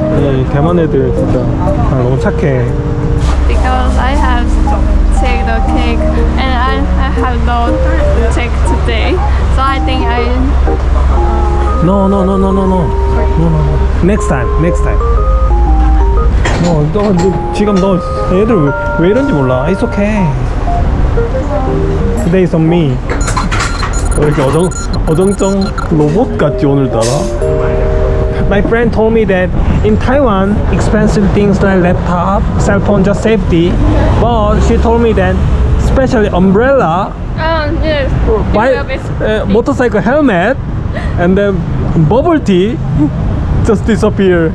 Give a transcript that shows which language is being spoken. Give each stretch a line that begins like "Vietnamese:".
Korean: 이 대만 애들 진짜 너무 착해.
English: Because I have take the cake and I have no take today. So I think No. Next time.
Korean: 너 지금 너 애들 왜 이런지 몰라.
English: It's okay. Today is on me.
Korean: 왜 이렇게 어정쩡 로봇 같지 오늘따라?
English: My friend told me that in Taiwan, expensive things like laptop, cell phone, just safety. But she told me that, especially umbrella, yes. motorcycle helmet, and then bubble tea, just disappear.